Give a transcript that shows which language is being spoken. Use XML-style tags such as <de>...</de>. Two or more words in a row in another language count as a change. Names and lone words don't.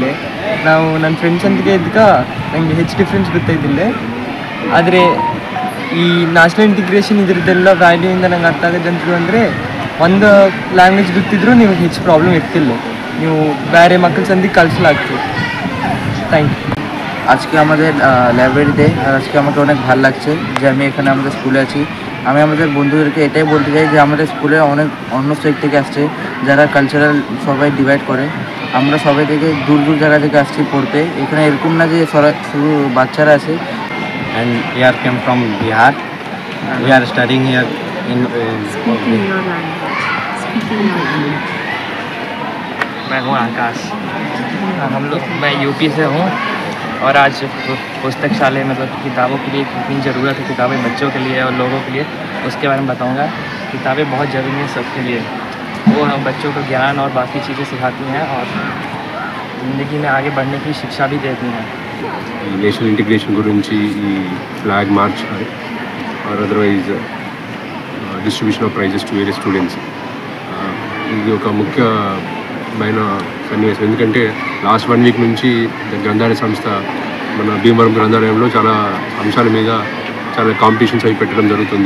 <kn>ನಾವು ನನ್ನ ಫ್ರೆಂಡ್ಸ್ ಅಂತಿಗೆ ಇದ್ದಕ್ಕೆ ನನಗೆ ಹೆಚ್ಚು ಡಿಫ್ರೆನ್ಸ್ ಗೊತ್ತಾಯಿದ್ದಿಲ್ಲ. ಆದರೆ ಈ</kn> <en>national integration</en> <kn>ಇದರದ್ದೆಲ್ಲ ವ್ಯಾಲ್ಯೂಯಿಂದ ನಂಗೆ ಅರ್ಥ ಆಗೋದಂತೂ ಅಂದರೆ, ಒಂದು ಲ್ಯಾಂಗ್ವೇಜ್ ಗೊತ್ತಿದ್ರೂ ನೀವು ಹೆಚ್ಚು ಪ್ರಾಬ್ಲಮ್ ಇರ್ತಿಲ್ಲ, ನೀವು ಬೇರೆ ಮಕ್ಕಳ ಸಂದಿಗೆ ಕಳಿಸಲಾಗ್ತದೆ.</kn> <en>thank you.</en> <bn>আজকে আমাদের লাইব্রেরিতে আজকে আমাকে অনেক ভালো লাগছে যে আমি এখানে আমাদের স্কুলে আছি। আমি আমাদের বন্ধুদেরকে এটাই বলতে চাই যে আমাদের স্কুলে অনেক অন্য স্টেট থেকে আসছে, যারা কালচারাল সবাই ডিভাইড করে। আমরা সবাই থেকে দূর দূর জায়গা থেকে আসছি পড়তে। এখানে এরকম না যে শুধু বাচ্চারা আছে।</bn> <en>And we are came from Bihar. We are studying here in Speaking your language.</en> <hi>मैं हूँ आकाश। मैं यूपी से हूँ और आज पुस्तकालय मतलब किताबों के लिए कितनी ज़रूरत है, किताबें बच्चों के लिए और लोगों के लिए, उसके बारे में बताऊंगा। किताबें बहुत ज़रूरी हैं सबके लिए। वो हम बच्चों को ज्ञान और बाकी चीज़ें सिखाती हैं और ज़िंदगी में आगे बढ़ने की शिक्षा भी देती हैं।</hi> <en>national integration</en> <te>గురించి ఈ</te> <en>flag march or otherwise distribution of prizes to various students,</en> <te>ఇది ఒక ముఖ్యమైన సన్నివేశం. ఎందుకంటే</te> <en>last 1 week</en> <te>నుంచి గ్రంథాలయ సంస్థ మన భీమవరం గ్రంథాలయంలో చాలా అంశాల మీద చాలా కాంపిటీషన్స్ అవి పెట్టడం జరుగుతుంది.</te>